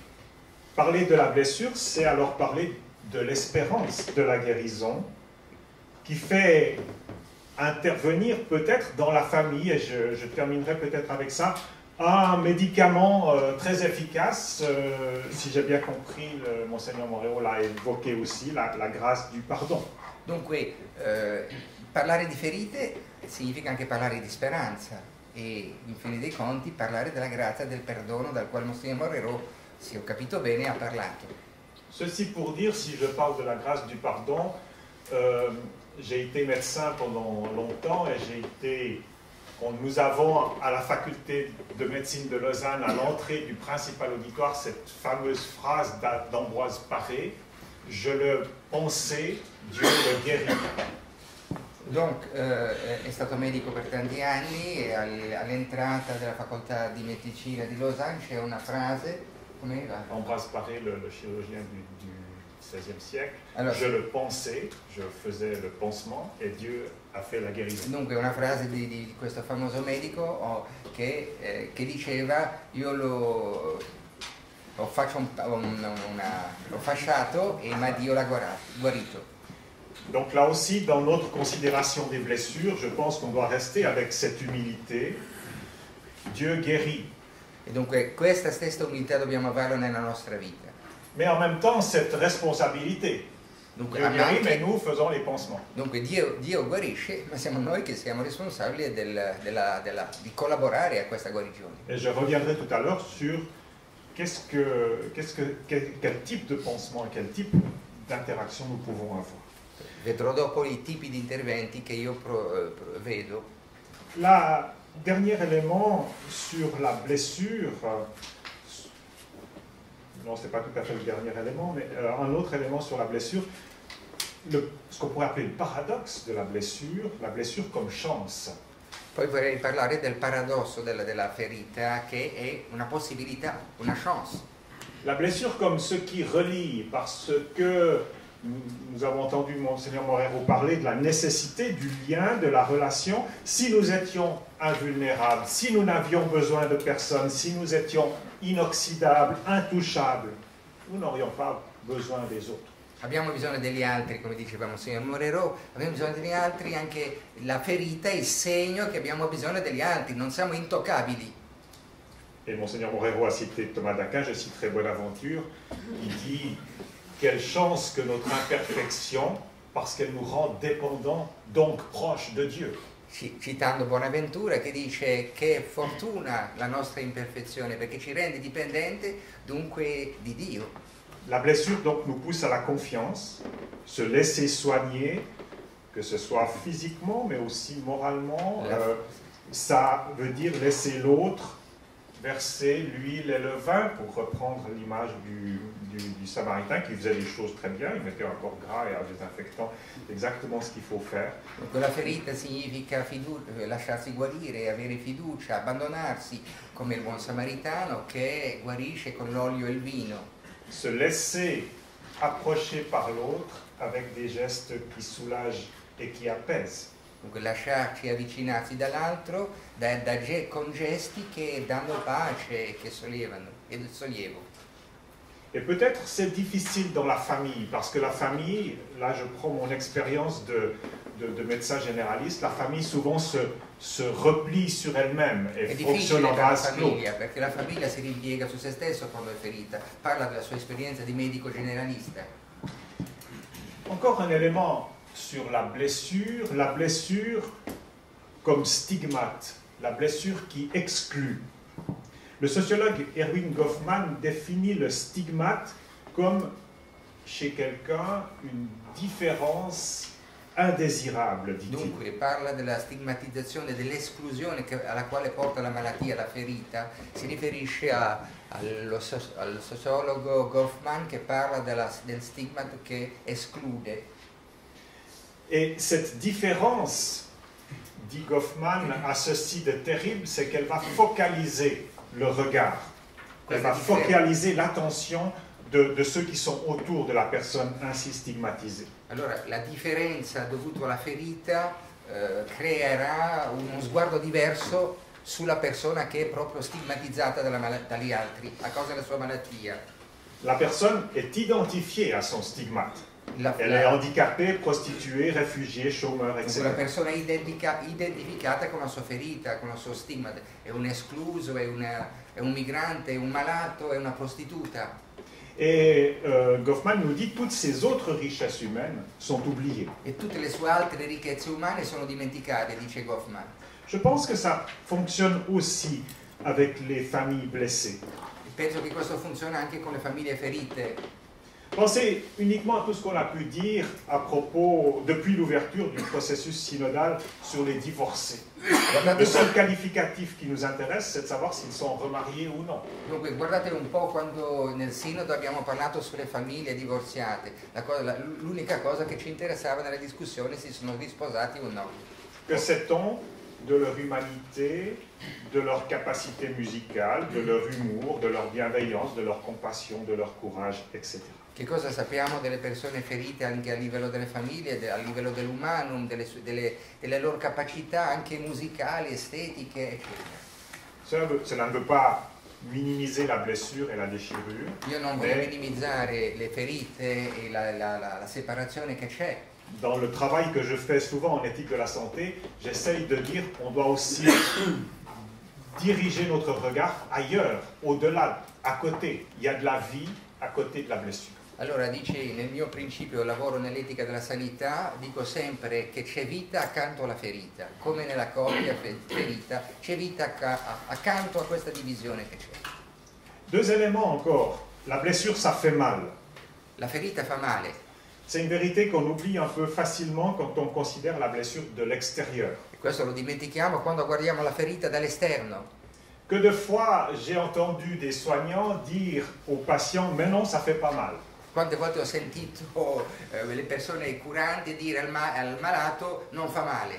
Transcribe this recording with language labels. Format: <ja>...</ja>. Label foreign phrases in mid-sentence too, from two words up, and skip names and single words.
<fr>Parler de la blessure, c'est alors parler de l'espérance de la guérison qui fait intervenir peut-être dans la famille, et je terminerai peut-être avec ça, un médicament très efficace, si j'ai bien compris, Monseigneur Moréo l'a évoqué aussi, la grâce du pardon.</fr> <it>Dunque, parlare di ferite significa anche parlare di speranza, e in fin dei conti parlare della grazia del perdono dal quale Monsignor Moréo se ho capito bene, ha parlato.</it> <fr>Ceci pour dire, si je parle de la grâce du pardon, j'ai été médecin pendant longtemps et nous avons à la faculté de médecine de Lausanne, à l'entrée du principal auditoire, cette fameuse phrase d'Ambroise Paré, « Je le pensais, Dieu le guérit ». Donc,</fr> <it>è stato medico per tanti anni e all'entrata della facoltà di medicina di Lausanne c'è una frase, com'era?</it> <fr>Ambroise Paré, le chirurgien du XVIe siècle,</fr> <it>allora,</it> <fr>je le pensais, je faisais le pansement et Dieu a fait la guérison.</fr> <it>Dunque una frase di questo famoso medico che diceva io l'ho fasciato ma Dio l'ha guarito.</it> <fr>Donc là aussi, dans notre considération des blessures, je pense qu'on doit rester avec cette humilité. Dieu guérit.</fr> <it>E dunque questa stessa umiltà dobbiamo averla nella nostra vita.</it> <fr>Mais en même temps, cette responsabilité.</fr> <it>Dunque,</it> <fr>Dieu guérit, mais nous faisons les pansements.</fr> <it>Dunque Dio guarisce, ma siamo noi che siamo responsabili di collaborare a questa guarigione.</it> <fr>Et je reviendrai tout à l'heure sur quel type de pansement et quel type d'interaction nous pouvons avoir.</fr> <it>Vedrò dopo i tipi di interventi che io vedo.</it> <fr>Le dernier élément sur la blessure, non, ce n'est pas tout à fait le dernier élément, mais un autre élément sur la blessure, ce qu'on pourrait appeler le paradoxe de la blessure comme chance.</fr> <it>Poi vorrei parlare del paradosso della ferita, che è una possibilità, una chance.</it> <fr>La blessure comme ce qui relie, parce que nous avons entendu Monseigneur Morero parler de la nécessité du lien, de la relation. Si nous étions invulnérables, si nous n'avions besoin de personne, si nous étions inoxydables, intouchables, nous n'aurions pas besoin des autres.</fr> <it>Abbiamo bisogno degli altri, come diceva Monsignor Morero, abbiamo bisogno degli altri, anche la ferita è il segno che abbiamo bisogno degli altri, non siamo intoccabili.</it> <fr>Et Monseigneur Morero a cité Thomas d'Aquin, je citerai Bonaventure, il dit « Quelle chance que notre imperfection, parce qu'elle nous rend dépendants, donc proches de Dieu ».</fr> <it>Citando Bonaventura che dice che fortuna la nostra imperfezione perché ci rende dipendente dunque di Dio.</it> <fr>La blessure donc nous pousse à la confiance, se laisser soigner, que ce soit physiquement mais aussi moralement. Ça veut dire laisser l'autre verser l'huile et le vin, pour reprendre l'image du Samaritain qui faisait des choses très bien, il mettait un corps gras et un désinfectant, exactement ce qu'il faut faire.</fr> <it>Donc la ferita significa lasciarsi guarire, avere fiducia, abbandonarsi come il buon samaritano che guarisce con l'olio e il vino.</it> <fr>Se laisser approcher par l'autre avec des gestes qui soulagent et qui apaisent.</fr> <it>Dunque lasciarci avvicinarsi dall'altro con gesti che danno pace e che sollevano e sollievo.</it> <fr>Et peut-être c'est difficile dans la famille, parce que la famille, là je prends mon expérience de médecin généraliste, la famille souvent se replie sur elle-même et fonctionne en vase clos.</fr> <it>Perché la famiglia si ripiega su se stesso quando è ferita, parla della sua esperienza di medico generalista.</it> <fr>Encore un élément sur la blessure comme stigmate, la blessure qui exclut. Le sociologue Erwin Goffman définit le stigmate comme chez quelqu'un une différence indésirable, dit-il.</fr> <it>Dunque parla della stigmatizzazione, dell'esclusione alla quale porta la malattia, la ferita, si riferisce al sociologo Goffman che parla del stigma che esclude.</it> <fr>Et cette différence, dit Goffman, a ceci de terrible, c'est qu'elle va focaliser le regard. Elle va focaliser l'attention de ceux qui sont autour de la personne ainsi stigmatisée.</fr> <it>Allora, la differenza dovuta alla ferita creerà uno sguardo diverso sulla persona che è proprio stigmatizzata dagli altri a causa della sua malattia.</it> <fr>La personne est identifiée à son stigmate. Elle est handicapée, prostituée, réfugiée, chômeur, etc.</fr> <it>La persona è identificata con la sua ferita, con il suo stigma, è un escluso, è un migrante, è un malato, è una prostituta.</it> <fr>Et Goffman nous dit que toutes ces autres richesses humaines sont oubliées.</fr> <it>E tutte le sue altre ricchezze umane sono dimenticate, dice Goffman.</it> <fr>Je pense que ça fonctionne aussi avec les familles blessées.</fr> <it>Penso che questo funziona anche con le famiglie ferite.</it> <fr>Pensez uniquement à tout ce qu'on a pu dire à propos, depuis l'ouverture du processus synodal sur les divorcés. Le seul qualificatif qui nous intéresse, c'est de savoir s'ils sont remariés ou non.</fr> <it>Dunque, guardate un po' quando nel Sinodo abbiamo parlato sulle famiglie divorziate. L'unica cosa che ci interessava nella discussione è se sono risposati o no.</it> <fr>Que sait-on de leur humanité, de leur capacité musicale, de leur humour, de leur bienveillance, de leur compassion, de leur courage, etc.</fr> <it>Che cosa sappiamo delle persone ferite anche a livello delle famiglie, a livello dell'umanum, delle loro capacità anche musicali, estetiche, eccetera.</it> <fr>Cela ne veut pas minimiser la blessure et la déchirure.</fr> <it>Io non voglio minimizzare le ferite e la separazione che c'è.</it> <fr>Dans le travail que je fais souvent en éthique de la santé, j'essaye de dire qu'on doit aussi diriger notre regard ailleurs, au-delà, à côté. Il y a de la vie à côté de la blessure.</fr> <it>Allora dice, nel mio principio lavoro nell'etica della sanità, dico sempre che c'è vita accanto alla ferita, come nella coppia ferita, c'è vita accanto a questa divisione che c'è.</it> <fr>Deux éléments encore. La blessure, ça fait mal.</fr> <it>La ferita fa male.</it> <fr>C'est une vérité qu'on oublie un peu facilement quand on considère la blessure de l'extérieur.</fr> <it>E questo lo dimentichiamo quando guardiamo la ferita dall'esterno.</it> <fr>Que de fois j'ai entendu des soignants dire aux patients, mais non, ça fait pas mal.</fr> <it>Quante volte ho sentito le persone curanti dire al malato non fa male.</it>